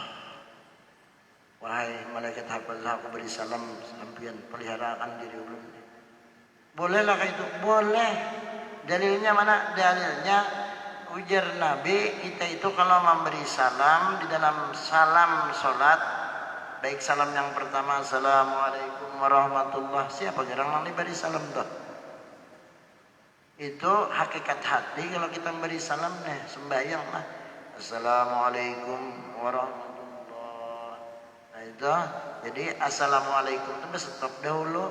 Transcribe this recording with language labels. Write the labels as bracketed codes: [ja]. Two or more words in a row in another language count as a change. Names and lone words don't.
[id] Wahai malaikat hafazah, aku beri salam sampeyan peliharakan diri ulun. Bolehlah itu? Boleh. Dalilnya mana? Dalilnya ujar Nabi kita itu kalau memberi salam di dalam salam sholat, baik salam yang pertama [ar] السلام عليكم ورحمة الله, [id] siapa jarang yang diberi salam tuh? Itu hakikat hati kalau kita memberi salam nih, sembahyang lah [ar] السلام عليكم ورحمة الله. [id] Nah itu jadi assalamualaikum itu stop dahulu.